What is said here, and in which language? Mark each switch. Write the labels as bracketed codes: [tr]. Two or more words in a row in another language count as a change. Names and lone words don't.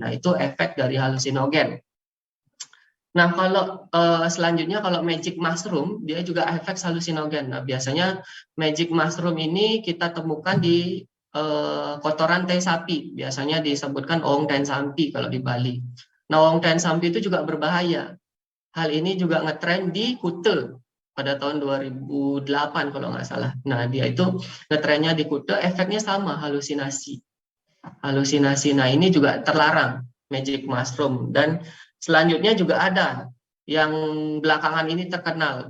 [id] Nah, itu efek dari halusinogen. Nah, kalau selanjutnya kalau [en] magic mushroom, [id] dia juga efek halusinogen. Nah, biasanya [en] magic mushroom [id] ini kita temukan di kotoran tai sapi. Biasanya disebutkan [ban] ong ten sampi [id] kalau di Bali. Nah, [ban] ong ten sampi [id] itu juga berbahaya. Hal ini juga ngetren di Kute pada tahun 2008 kalau nggak salah. Nah, dia itu ngetrennya di Kute, efeknya sama, halusinasi. Nah, ini juga terlarang, [en] magic mushroom. [id] Dan selanjutnya juga ada yang belakangan ini terkenal.